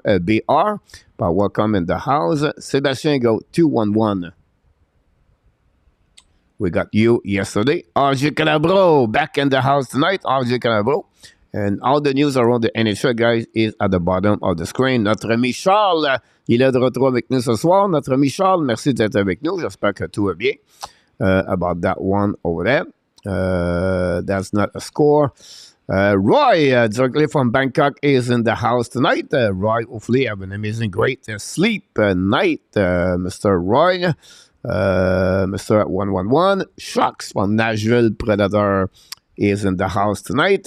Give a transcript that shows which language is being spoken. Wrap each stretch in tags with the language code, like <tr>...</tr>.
<en>BR, but welcome in the house. Sebastian, go 211. We got you yesterday. RJ Calabro, back in the house tonight. RJ Calabro. And all the news around the NHL, guys, is at the bottom of the screen.</en> <fr>Notre ami Charles, il est de retour avec nous ce soir. Notre ami Charles, merci d'être avec nous. J'espère que tout va bien.</fr> <en>About that one over there. That's not a score. Roy, directly from Bangkok, is in the house tonight. Roy, hopefully, have an amazing, great sleep night, Mr. Roy. Mr. 111. Shucks from Nashville Predator is in the house tonight.</en>